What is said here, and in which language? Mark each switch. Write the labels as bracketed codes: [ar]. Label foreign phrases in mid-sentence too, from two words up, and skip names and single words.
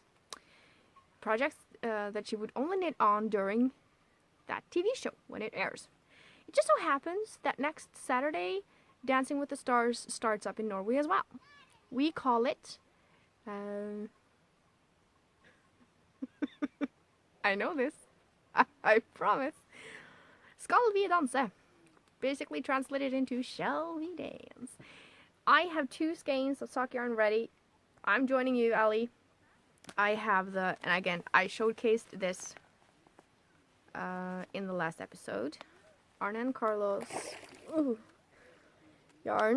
[en] Projects that she would only knit on during that TV show when it airs. It just so happens that next Saturday, Dancing with the Stars starts up in Norway as well. We call it... I know this. I promise. Skal vi danse? basically translated into shall we dance. I have 2 skeins of sock yarn ready. I'm joining you, Ali. I have and again, I showcased this in the last episode. Arne and Carlos yarn.